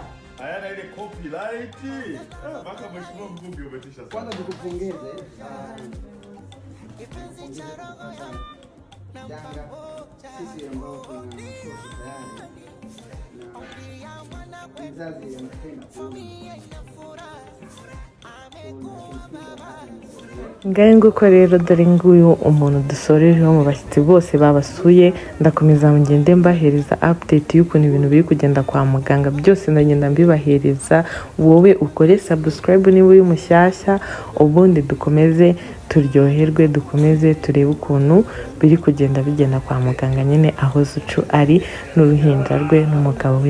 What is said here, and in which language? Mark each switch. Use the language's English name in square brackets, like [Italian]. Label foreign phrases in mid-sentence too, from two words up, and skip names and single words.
[Swahili] hayana ile copyright. Mpaka mheshimiwa mbunge umetisha sana. kwanza tukupongeze Janga sisi ambao tuna mtoto tayari na mzazi anapenda [Kinyarwanda] ngahe nguko rero dore nguyu umuntu dusorejeho mu bashyitsi bose babasuye. Ndakomeza ngende mbahereza update y'ukuntu ibintu biri kugenda kwa muganga, byose ndagenda mbibahereza. Wowe ukore subscribe niba uri mushyashya, ubundi dukomeze turyoherwe, dukomeze turebe ukuntu biri kugenda bigenda kwa muganga nyine aho Zucu ari n'uruhinja rwe n'umugabo we.